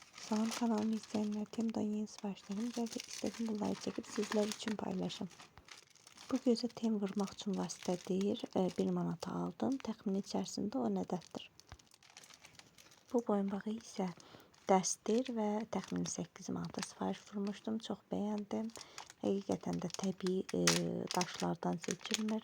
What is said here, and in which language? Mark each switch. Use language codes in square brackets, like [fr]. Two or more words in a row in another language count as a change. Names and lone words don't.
[tr] Salam kanalımı izleyenler, Temu'dan yeni siparişlerim geldi. İstedim bunları çekip sizler için paylaşım. [az] Bu gözə tem vurmaq üçün vasitə deyir. 1 manata aldım. Təxmini içərisində o ədəddir. Bu boyunbağı isə dəstir və təxmini 8 manata sifariş vurmuşdum. Çox bəyəndim. Həqiqətən də təbii daşlardan seçilmir.